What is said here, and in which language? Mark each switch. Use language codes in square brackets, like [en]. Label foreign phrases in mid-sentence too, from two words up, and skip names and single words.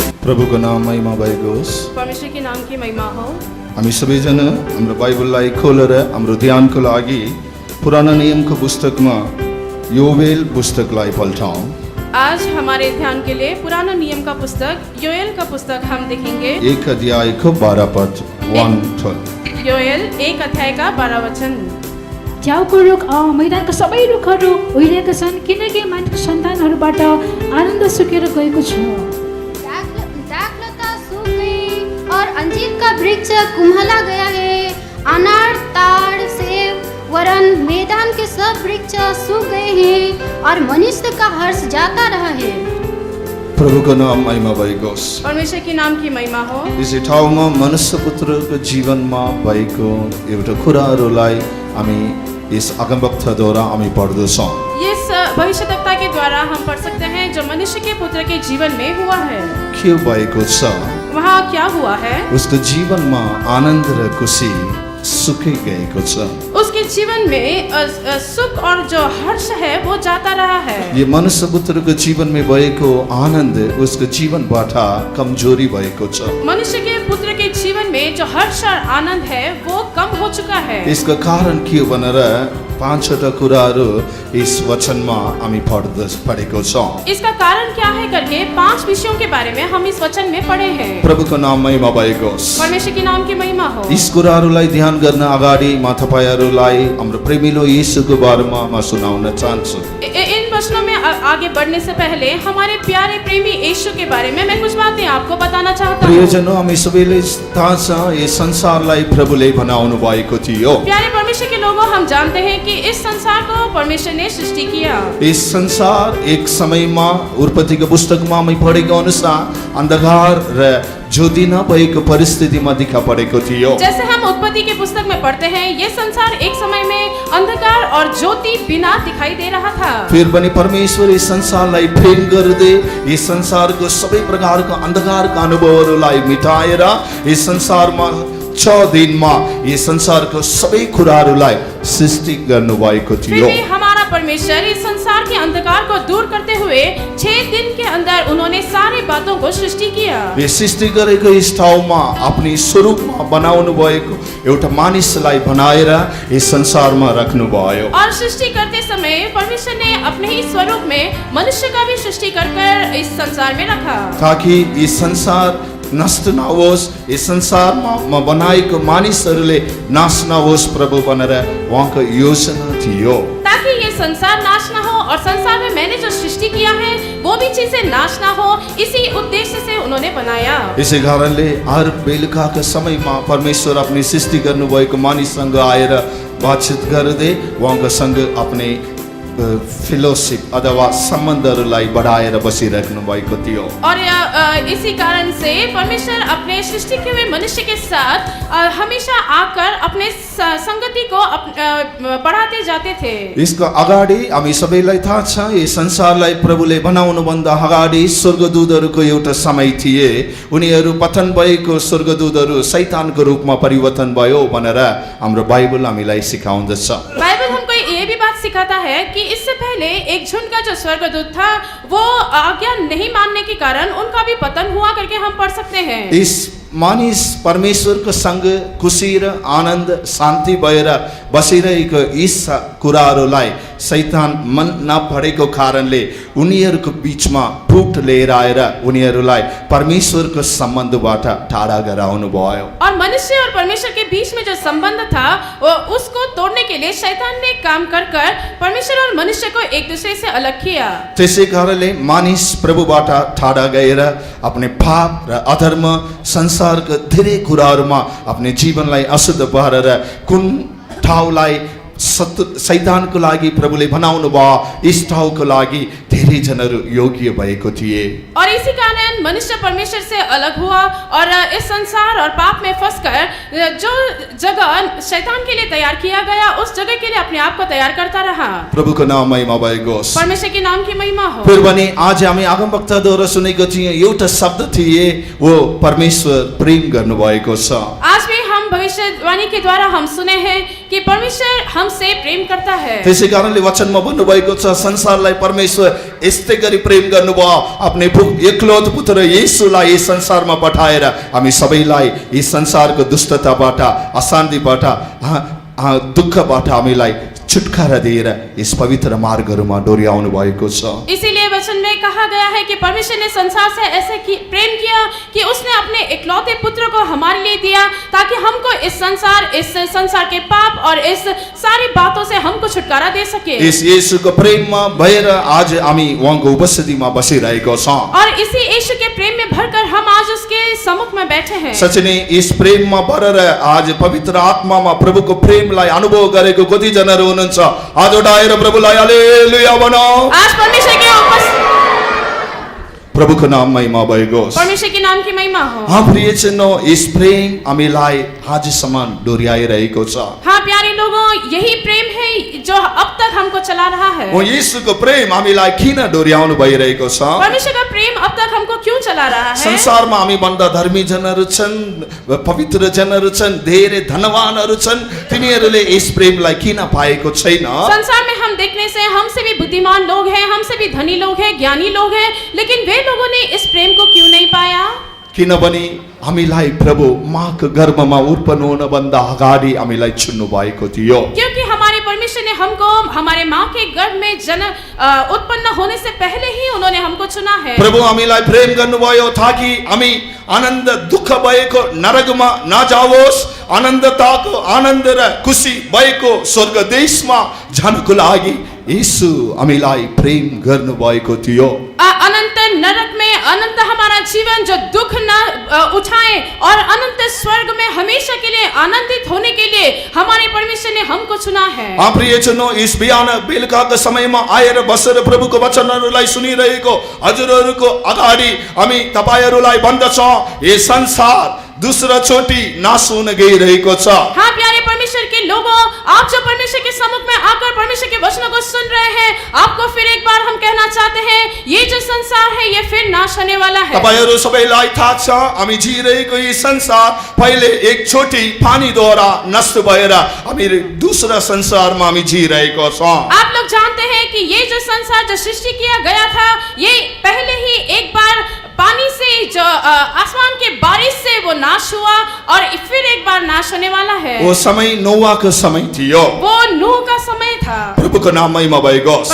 [ne] प्रभुको नाम महिमा भएको होस्। [hi] परमेश्वर के नाम की महिमा हो। [ne] हामी सबैजना हाम्रो बाइबललाई खोलेर हाम्रो ध्यानको लागि पुरानो नियमको पुस्तकमा योवेल पुस्तकलाई पल्टाउँ। [hi] आज हमारे ध्यान के लिए पुराना नियम का पुस्तक योएल का पुस्तक हम देखेंगे। [ne] 1 अध्यायको 12 पद 1-12। [hi] योएल 1 अध्याय का 12 वचन। [ne] च्याउको रुख मैदानका सबै रुखहरू उहिलेका छन्, किनकि मानिसको सन्तानहरूबाट आनन्द सुकेर गएको छ। [hi] दाखलता सूख गई और अंजीर का वृक्ष कुम्हला गया है। अनार, ताड़, सेब, वरन मैदान के सब वृक्ष सूख गए हैं और मनुष्य का हर्ष जाता रहा है। [ne] प्रभुको नाम महिमा भएको होस्। [hi] परमेश्वर के नाम की महिमा हो। [ne] यसै ठाउँमा मनुष्य पुत्रको जीवनमा भएको एउटा कुराहरूलाई हामी यस अगमवक्ताद्वारा हामी पढ्दछौँ। [hi] इस भविष्यवक्ता के द्वारा हम पढ़ सकते हैं जो मनुष्य के पुत्र के जीवन में हुआ है। [ne] के भएको छ? [hi] वहाँ क्या हुआ है? [ne] उसको जीवनमा आनन्द र खुसी सुखी गएको छ। [hi] उसके जीवन में सुख और जो हर्ष है वो जाता रहा है। [ne] ये मनुष्य पुत्रको जीवनमा भएको आनन्द उसको जीवनबाट कमजोरी भएको छ। [hi] मनुष्य के पुत्र के जीवन में जो हर्ष और आनंद है वो कम हो चुका है। [ne] यसको कारण के हो भनेर 5वटा कुराहरू इस वचनमा हामी पढेको छौँ। [hi] इसका कारण क्या है करके 5 विषयों के बारे में हम इस वचन में पढ़े हैं। [ne] प्रभुको नाम महिमा भएको होस्। [hi] परमेश्वर के नाम की महिमा हो। [ne] यस कुराहरूलाई ध्यान गर्न अगाडि म तपाईहरुलाई हाम्रो प्रेमिलो येशूको बारेमा म सुनाउन चाहन्छु। [hi] इन वचनों में आगे बढ़ने से पहले हमारे प्यारे प्रेमी यीशु के बारे में मैं कुछ बातें आपको बताना चाहता हूँ। प्रियजनों, [ne] हामी सबैले थाहा छ यस संसारलाई प्रभुले बनाउनु भएको थियो। [hi] प्यारे परमेश्वर के लोगों, हम जानते हैं कि इस संसार को परमेश्वर ने सृष्टि किया। [ne] इस संसार एक समयमा उत्पत्तिको पुस्तकमा हामी पढेको अनुसार अन्धकार र ज्योति नभएको परिस्थितिमा देखा परेको थियो। [hi] जैसे हम उत्पत्ति के पुस्तक में पढ़ते हैं, ये संसार एक समय में अंधकार और ज्योति बिना दिखाई दे रहा था। [ne] फिर पनि परमेश्वर यस संसारलाई प्रेम गर्दै यस संसारको सबै प्रकारको अन्धकारका अनुभवहरूलाई मिटाएर यस संसारमा 6 दिनमा यस संसारको सबै कुराहरूलाई सृष्टि गर्नुभएको थियो। [hi] फिर भी हमारा परमेश्वर इस संसार के अंधकार को दूर करते हुए 6 दिन के अंदर उन्होंने सारी बातों को सृष्टि किया। [ne] यो सृष्टि गरेको यस ठाउँमा आफ्नो स्वरूपमा बनाउनु भएको एउटा मानिसलाई बनाएर यस संसारमा राख्नु भयो। [hi] और सृष्टि करते समय परमेश्वर ने अपने ही स्वरूप में मनुष्य का भी सृष्टि कर इस संसार में रखा, [ne] ताकि यस संसार नष्ट नहोस्, यस संसारमा बनाएको मानिसहरूले नाश नहोस् प्रभु भनेर उहाँको योजना थियो। [hi] ताकि ये संसार नाश ना हो और संसार में मैंने जो सृष्टि किया है वो भी चीजें नाश ना हो, इसी उद्देश्य से उन्होंने बनाया। [ne] यसै कारणले हर बेलुकाको समयमा परमेश्वर आफ्नो सृष्टि गर्नुभएको मानिससँग आएर बातचित गर्दै उहाँको सँग आफ्नो फेलोशिप अथवा सम्बन्धहरूलाई बढाएर बसिराख्नु भएको थियो। [hi] और इसी कारण से परमेश्वर अपने सृष्टि के हुए मनुष्य के साथ हमेशा आकर अपने संगति को बढ़ाते जाते थे। [ne] यसको अगाडि हामी सबैलाई थाहा छ यस संसारलाई प्रभुले बनाउनु भन्दा अगाडि स्वर्गदूतहरूको एउटा समय थिए। उनीहरू पतन भएको स्वर्गदूतहरू शैतानको रूपमा परिवर्तन भयो भनेर हाम्रो बाइबल हामीलाई सिकाउँदछ। [hi] बाइबल हमको ये भी बात सिखाता है कि इससे पहले एक झुंड का जो स्वर्गदूत था वो आज्ञा नहीं मानने के कारण उनका भी पतन हुआ करके हम पढ़ सकते हैं। [ne] इस मानिस परमेश्वरको सँग खुसी र आनन्द शान्ति भएर बसिरहेको यस कुराहरूलाई शैतान मन नपरेको कारणले उनीहरूको बीचमा फुट लिएर आएर उनीहरूलाई परमेश्वरको सम्बन्धबाट टाढा गराउनु भयो। [hi] और मनुष्य और परमेश्वर के बीच में जो संबंध था वो उसको तोड़ने के लिए शैतान ने काम कर परमेश्वर और मनुष्य को एक दूसरे से अलग किया। [ne] त्यसै कारणले मानिस प्रभुबाट टाढा गएर आफ्नो पाप र अधर्म संसारको धेरै कुराहरूमा आफ्नो जीवनलाई अशुद्ध पारेर कुन ठाउँलाई शैतानको लागि प्रभुले बनाउनु भयो इस ठाउँको लागि धेरै जनहरू योग्य भएको थिए। [hi] और इसी कारण मनुष्य परमेश्वर से अलग हुआ और इस संसार और पाप में फंसकर जो जगह शैतान के लिए तैयार किया गया उस जगह के लिए अपने आप को तैयार करता रहा। [ne] प्रभुको नाम महिमा भएको होस्। [hi] परमेश्वर के नाम की महिमा हो। [ne] फिर पनि आज हामी अगमवक्ताद्वारा सुनेको थियौँ एउटा शब्द थिए वो परमेश्वर प्रेम गर्नुभएको छ। [hi] आज भी हम भविष्य भविष्यवाणी के द्वारा हम सुने हैं कि परमेश्वर हमसे प्रेम करता है। [ne] त्यसै कारणले वचनमा भन्नुभएको छ संसारलाई परमेश्वर यस्तै गरी प्रेम गर्नुभयो, आफ्नै एकलौत पुत्र येशूलाई यस संसारमा पठाएर हामी सबैलाई यस संसारको दुष्टताबाट, अशान्तिबाट, दुःखबाट हामीलाई छुटकारा दिएर इस पवित्र मार्गहरूमा डोर्याउनु भएको छ। [hi] इसीलिए वचन में कहा गया है कि परमेश्वर ने संसार से ऐसे प्रेम किया कि उसने अपने एकलौते पुत्र को हमारे लिए दिया, ताकि हमको इस संसार के पाप और इस सारी बातों से हमको छुटकारा दे सके। [ne] इस येशूको प्रेममा भएर आज हामी उहाँको उपस्थितिमा बसिरहेको छौं [hi] और इसी यीशु के प्रेम में भरकर हम आज उसके सम्मुख में बैठे हैं। [ne] साँच्चै नै इस प्रेममा परेर आज पवित्र आत्मामा प्रभुको प्रेमलाई अनुभव गरेको कति जनाहरू हुनुहुन्छ? आज उठाएर प्रभुलाई हालेलुया भनौं। [hi] आज परमेश्वर के [ne] प्रभुको नाम महिमा भएको होस्। [hi] परमेश्वर के नाम की महिमा हो। हाँ प्रियजनों, [ne] इस प्रेम हामीलाई आजसम्म डोर्याइरहेको छ। [hi] हाँ प्यारे लोगों, यही प्रेम है जो अब तक हमको चला रहा है। [ne] ओ येशूको प्रेम हामीलाई किन डोर्याउनु भइरहेको छ? [hi] परमेश्वर का प्रेम अब तक हमको क्यों चला रहा है? [ne] संसारमा हामी भन्दा धर्मी जनहरू छन्, पवित्र जनहरू छन्, धेरै धनवानहरू छन्, तिनीहरूले यस प्रेमलाई किन पाएको छैन? [hi] संसार में हम देखने से हमसे भी बुद्धिमान लोग हैं, हमसे भी धनी लोग हैं, ज्ञानी लोग हैं, लेकिन वे लोगों ने इस प्रेम को क्यों नहीं पाया? [ne] किनभने हामीलाई प्रभु माको गर्भमा उत्पन्न हुनभन्दा अगाडि हामीलाई छुन्नु भएको थियो। [hi] क्योंकि हमारे परमेश्वर ने हमको हमारे माँ के गर्भ में उत्पन्न होने से पहले ही उन्होंने हमको चुना है। [ne] प्रभु हामीलाई प्रेम गर्नुभयो ताकि हामी आनन्द दुःख भएको नरकमा नजाओस्, आनन्दताको आनन्द र खुसी भएको स्वर्ग देशमा जानको लागि यीशु हामीलाई प्रेम गर्नुभएको थियो। [hi] अनंत नरक में अनंत हमारा जीवन जो दुख न उठाए और अनंत स्वर्ग में हमेशा के लिए आनंदित होने के लिए हमारे परमेश्वर ने हमको चुना है। [ne] प्रियजनों, इस बिहान बेलुकाको समयमा आएर बसेर प्रभुको वचनहरूलाई सुनिरहेको हजुरहरूको अगाडि हामी तपाईहरूलाई भन्दछौँ, यो संसार दूसरा चोटी नाश हुन गइरहेको छ। [hi] हाँ प्यारे परमेश्वर के लोगों, आप जो परमेश्वर के सम्मुख में आकर परमेश्वर के वचनों को सुन रहे हैं, आपको फिर एक बार हम कहना चाहते हैं, ये जो संसार है ये फिर नाश होने वाला है। [ne] तपाईहरु सबैलाई थाहा छ, हामी जिरहेको यो संसार पहिले एक छोटी पानीद्वारा नष्ट भएर हामी दूसरा संसारमा हामी जिरहेको छौं। [hi] आप लोग जानते हैं कि ये जो संसार जो सृष्टि किया गया था, ये पहले ही एक बार पानी से जो आसमान के बारिश से वो नाश हुआ और फिर एक बार नाश होने वाला है। [ne] वो समय नोआको समय थियो, [hi] वो नूह का समय था। [ne] प्रभुको नाम महिमा भएको होस्।